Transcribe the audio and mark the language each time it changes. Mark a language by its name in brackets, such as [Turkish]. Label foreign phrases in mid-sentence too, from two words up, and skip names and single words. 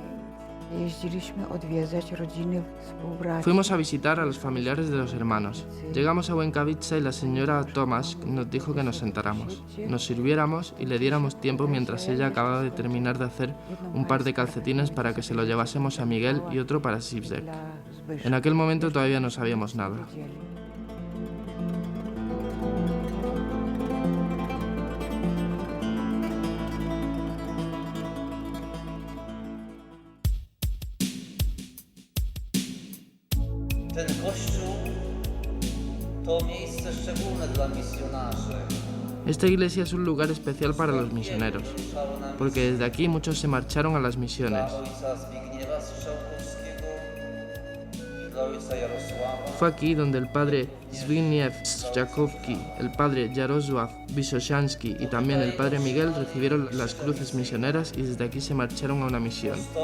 [Spanish] Fuimos a visitar a los familiares de los hermanos. Llegamos a Łękawice y la señora Tomaszek nos dijo que nos sentáramos, nos sirviéramos y le diéramos tiempo mientras ella acababa de terminar de hacer un par de calcetines para que se lo llevásemos a Miguel y otro para Zizek. En aquel momento todavía no sabíamos nada. [Polish] Ten kościół to miejsce szczególne dla misjonarzy. [Spanish] Esta iglesia es un lugar especial para los misioneros, porque desde aquí muchos se marcharon a las misiones. Fue aquí donde el padre Zbigniew Strzałkowski, el padre Jarosław Wysochański y también el padre Miguel recibieron las cruces misioneras y desde aquí se marcharon a una misión.